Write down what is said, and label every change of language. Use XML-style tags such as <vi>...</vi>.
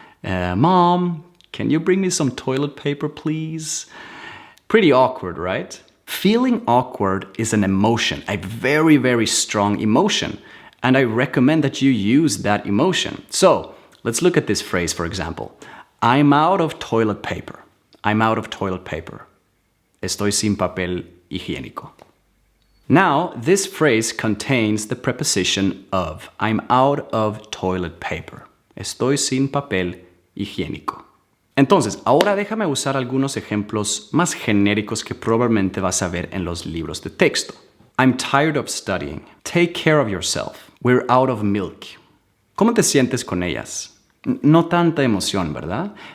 <en>Mom, can you bring me some toilet paper, please? Pretty awkward, right? Feeling awkward is an emotion, a very, very strong emotion. And I recommend that you use that emotion. So let's look at this phrase, for example. I'm out of toilet paper. I'm out of toilet paper.</en> <es>Estoy sin papel higiénico.</es> <en>Now, this phrase contains the preposition of. I'm out of toilet paper.</en> <es>Estoy sin papel higiénico. Entonces, ahora déjame usar algunos ejemplos más genéricos que probablemente vas a ver en los libros de texto.</es> <en>I'm tired of studying. Take care of yourself. We're out of milk.</en> <es>¿Cómo te sientes con ellas? No tanta emoción, ¿verdad?</es>